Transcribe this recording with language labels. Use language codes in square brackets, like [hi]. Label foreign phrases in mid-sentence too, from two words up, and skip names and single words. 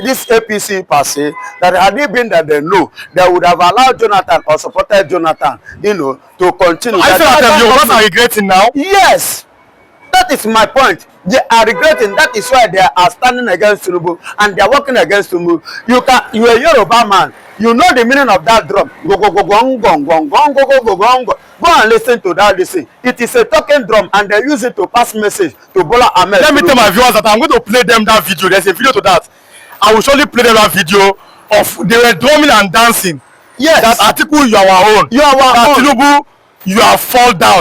[en] This APC per se, that had it been that they know, they would have allowed Jonathan or supported Jonathan, to continue. I feel like Yorubas are regretting now. Yes. That is my point. They are regretting. That is why they are standing against Tinubu and they are working against Tinubu. You are a Yoruba man. You know the meaning of that drum. Go, go, go, gong, gong, gong, gong, go, go, go, gong, go. Go and listen to that. Listen. It is a talking drum and they use it to pass message to Bola Ahmed. Let me tell my viewers that I'm going to play them that video. There's a video to that. I will surely play them that video of they were drumming and dancing. Yes. That article you are our own. You are our own. Tinubu, you are fall down.